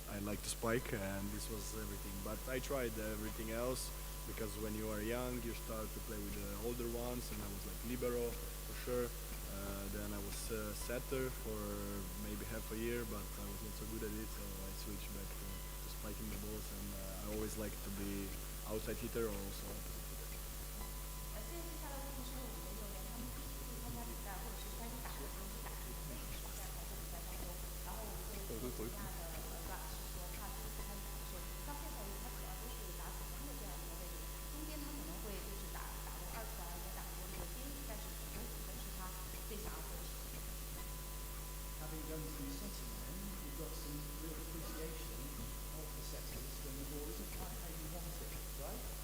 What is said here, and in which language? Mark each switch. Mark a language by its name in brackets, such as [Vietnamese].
[English] I like to spike, and this was everything. But I tried everything else because when you are young, you start to play with the older ones, and I was like libero for sure. Then I was setter for maybe half a year, but I was not so good at it, so I switched back to spiking the balls, and I always liked to be outside hitter or also opposite hitter. [Chinese] 接下来问题是我们的运动员，他们第一次参加比赛，或者是开始打的时候是打的自己在排球比赛当中，然后我们这个评价的Rock是说，他第一次开始打的时候，到现在他主要都是打主攻的这样一个位置，中间他可能会就是打过2传，也打过这个边翼，但是主攻可能是他最想要做的事情。 [English] Having done some setting then, you've got some real appreciation of the settings when the ball isn't quite how you want it, right?